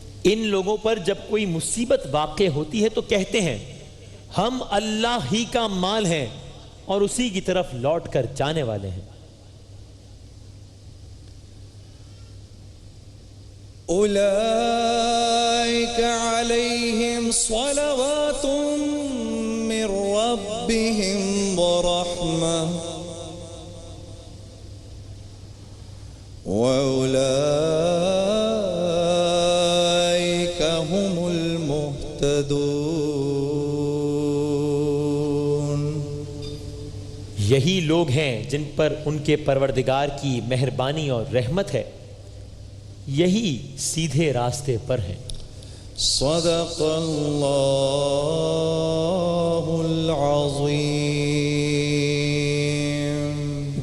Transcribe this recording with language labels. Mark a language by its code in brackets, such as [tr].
[ur] ان لوگوں پر جب کوئی مصیبت واقع ہوتی ہے تو کہتے ہیں ہم اللہ ہی کا مال ہیں اور اسی کی طرف لوٹ کر جانے والے ہیں. [ar] أولئك عليهم صلوات من ربهم ورحمة وأولئك هم المهتدون. [ur] یہی لوگ ہیں جن پر ان کے پروردگار کی مہربانی اور رحمت ہے، یہی سیدھے راستے پر ہیں. [ar] صدق اللہ العظیم.